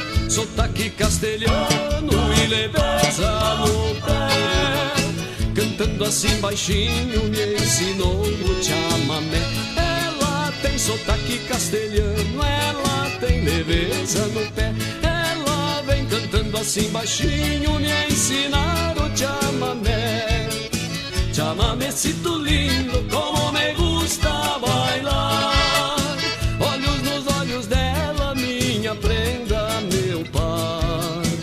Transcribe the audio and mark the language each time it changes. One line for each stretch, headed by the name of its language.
Portuguese: Sotaque castelhano e leveza no pé, cantando assim baixinho me ensinou o chamamé. Ela tem sotaque castelhano, ela tem leveza no pé. Ela vem cantando assim baixinho me ensinar o chamamé.
Spanish: Chamamecito lindo, como me gusta bailar.
Portuguese: Olhos nos olhos dela, minha prenda, meu par.